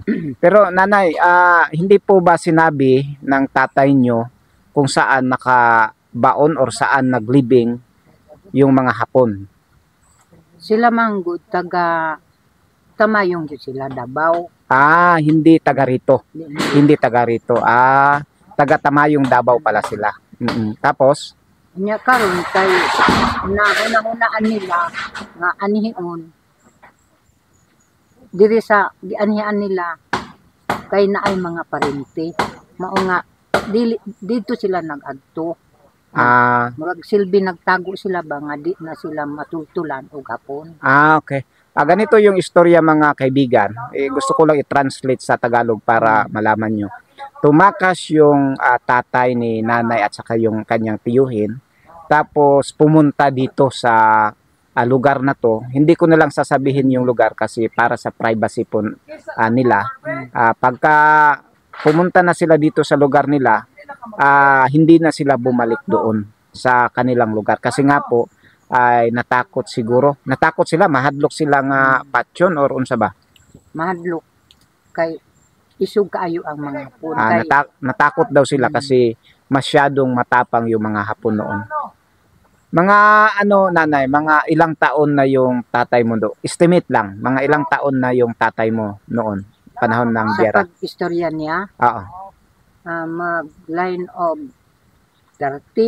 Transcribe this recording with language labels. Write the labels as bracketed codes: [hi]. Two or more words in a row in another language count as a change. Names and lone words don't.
[tl] Pero nanay, hindi po ba sinabi ng tatay nyo kung saan nakabaon or saan naglibing yung mga Hapon? [ceb] Sila manggod taga Tamayong jud sila, Davao. [tl] Hindi taga rito. Hindi taga rito. Taga Tamayong, Davao pala sila. Tapos [ceb] Nya karon kay nauna-unaan nila nga anihion diri sa gianhian nila kay naay mga parente. Mao nga dito sila nag-adto. Murag silbi nagtago sila ba nga di na sila matultulan og Hapon. [en] Okay. [tl] Ganito yung istorya mga kaibigan. Gusto ko lang i-translate sa Tagalog para malaman nyo. Tumakas yung tatay ni nanay at saka yung kanyang tiyuhin Tapos pumunta dito sa lugar na to. Hindi ko na lang sasabihin yung lugar kasi para sa privacy po nila. Pagka pumunta na sila dito sa lugar nila, hindi na sila bumalik doon sa kanilang lugar. Kasi nga po, ay natakot siguro. Natakot sila, [ceb] mahadlok sila nga patyon or unsa ba? Mahadlok kay isog kaayo ang mga Hapon kay [tl] Natakot daw sila kasi masyadong matapang yung mga Hapon noon. Mga ano nanay, mga ilang taon na yung tatay mo do? Estimate lang, mga ilang taon na yung tatay mo noon, panahon ng sa giyera. [ceb] pag-istorya niya Oo, [en] mag line of 30,